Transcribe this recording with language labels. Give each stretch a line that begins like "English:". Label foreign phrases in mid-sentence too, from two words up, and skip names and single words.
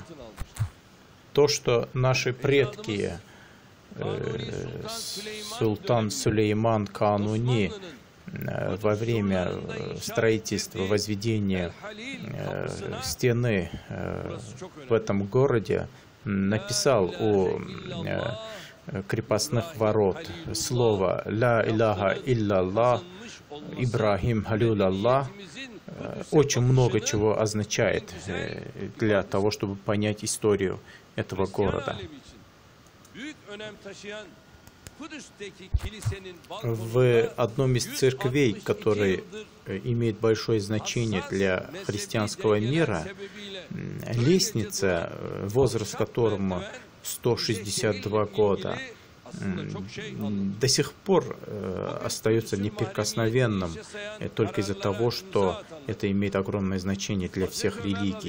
Russian: То, что наши предки, султан Сулейман Кануни, во время строительства, возведения стены в этом городе написал у крепостных ворот слово
Arabic: «لا إله إلا الله، إبراهيم خليل الله»,
Russian: очень много чего означает для того, чтобы понять историю этого города. В одном из церквей, который имеет большое значение для христианского мира, лестница, возраст которому 162 года, до сих пор остается неприкосновенным только из-за того, что это имеет огромное значение для всех религий.